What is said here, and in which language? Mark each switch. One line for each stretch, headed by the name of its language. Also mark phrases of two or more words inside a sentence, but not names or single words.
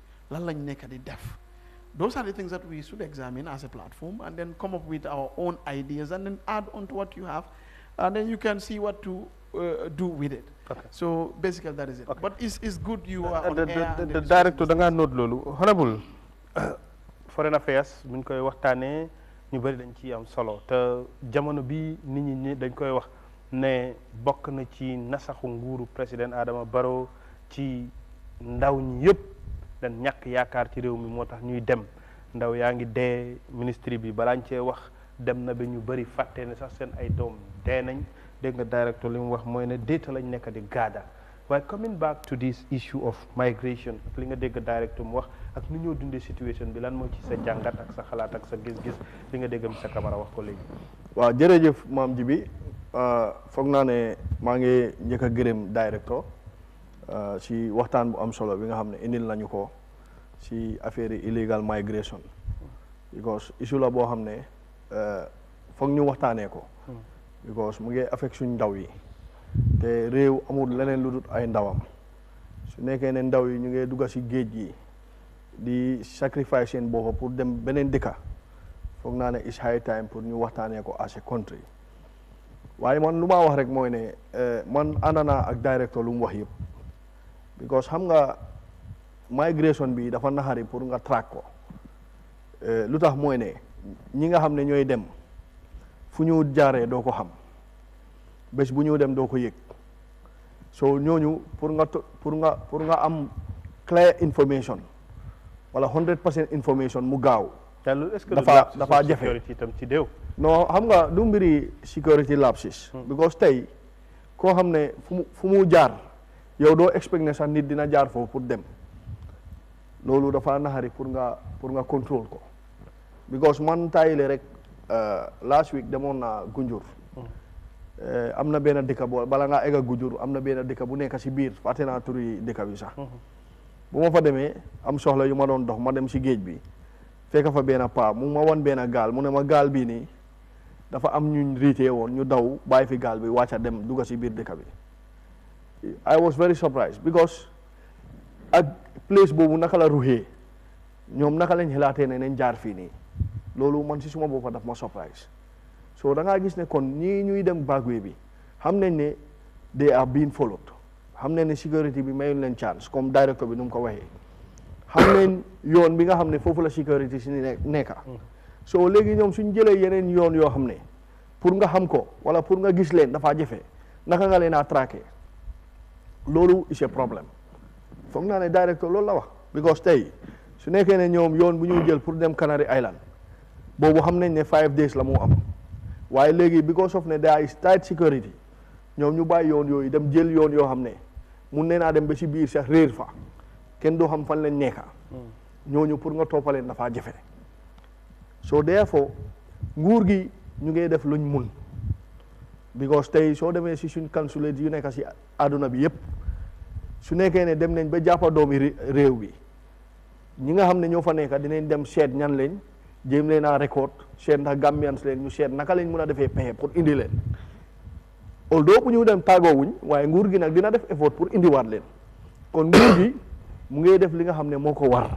English: Those are the things that we should examine as a platform, and then come up with our own ideas, and then add on to what you have, and then you can see what to do with it. Okay. So basically that is it. Okay. But it's good you are on air. The director
Wolof: danga note lolu
English: honorable foreign affairs
Wolof: buñ koy waxtané ñu bari dañ ci am solo te jamono bi nit ñi dañ koy wax né bokk na ci nasaxu nguuru président Adama Barrow ci ndaw ñi yépp dañ ñak yaakar ci réew mi motax ñuy dem ndaw yaangi dé ministry bi balañ ci wax dem na ba ñu bari faté né sax seen ay doom dé nañ dégg nga directeur li mu wax mooy ne data lañ nekk di gaada waaye
English: coming back to this issue of migration
Wolof: li nga dégg directeur mu wax ak nu ñoo dundee situation bi lan moo ci sa jàngat ak sa xalaat ak sa gis-gis li nga dégg sa Camara wax ko léegi. waaw jërëjëf maam ji bi foog naa ne maa ngi njëkk a gërëm directeur si waxtaan bu am solo bi nga xam ne indil nañu ko si affaire
English: illegal migration because issue
Wolof: la boo xam ne foog ñu waxtaanee ko. Because mu ngi affect suñ ndaw yi te réew amul leneen lu dul ay ndawam su nekkee ne ndaw yi ñu ngi dugga si géej gi di sacrifice seen bopp pour dem beneen dëkka foog naa ne
English: is high time
Wolof: pour ñu waxtaanee ko
English: as a country
Wolof: waaye man lu ma wax rek mooy ne man ànd naa ak directeur lu mu wax yëpp because xam nga migration bi dafa naxari pour nga track ko lu tax mooy ne ñi nga xam ne ñooy dem fu ñu jaaree doo ko xam bés bu ñu dem doo ko yëg so ñooñu pour nga am
English: clear information
Wolof: wala 100% information mu gaaw dafa jafe itam ci déew non xam nga du mbiri
English: security lapses
Wolof: because tey koo xam ne fu mu jaar yow doo expect ne sax nit dina jaar foofu pour dem loolu dafa naxari pour nga contrôle ko because man taayile rek
English: last week
Wolof: demoon naa Gunjur am na benn dëkk bala ngaa egga Gunjur am na benn dëkk bu nekk si biir fàtte naa turi dëkk bi sax bu ma fa demee am soxla yu ma doon dox ma dem si géej bi fekk fa benn paa mu ma wan benn gaal mu ne ma gaal bii nii dafa am ñu riitee woon ñu daw bàyyi fi gaal bi wàcca dem dugga si biir dëkk bi
English: I was very surprised because
Wolof: ak place boobu naka la ruxee ñoom naka lañ xalaatee ne nañ jaar fii nii loolu man si suma boppa daf ma surprise so da ngaa gis ne kon ñii ñuy dem backway bi xam nañ ne they
English: are being followed
Wolof: xam nañ ne sécurité bi mayul leen chance comme directeur bi nu mu ko waxee xam nañ yoon bi nga xam ne foofu la sécurité si nekka so léegi ñoom suñ jëlee yeneen yoon yoo xam ne pour nga xam ko wala pour nga gis leen dafa jafe naka nga leen a traqué loolu
French: c'est problème
Wolof: foog naa ne directeur loolu la wax because tey su nekkee ne ñoom yoon bu ñuy jël pour dem Canary Island boobu xam nañ ne 5 days la mu am waaye léegi
English: because of
Wolof: ne
English: there is tight security
Wolof: ñoom ñu bàyyi yoon yooyu dem jël yoon yoo xam ne mun nee naa dem ba si biir sax réer fa kenn doo xam fan leen nekka ñooñu pour nga toppaleen dafa jafe
English: so therefore
Wolof: nguur gi ñu ngi def luñ mun because tey soo demee si suñ consulate yu nekk si àdduna bi yëpp su nekkee ne dem nañ ba jàppa doomi réew bi ñi nga xam ne ñoo fa nekka dinañ dem seet ñan leen jéem leen a record seet ndax Gambians leen ñu seet naka lañ mun a defee pexe pour indi leen although bu ñu dem tàggoowuñ waaye nguur gi nag dina def effort pour indiwaat leen kon nguur gi mu ngi def li nga xam ne moo ko war.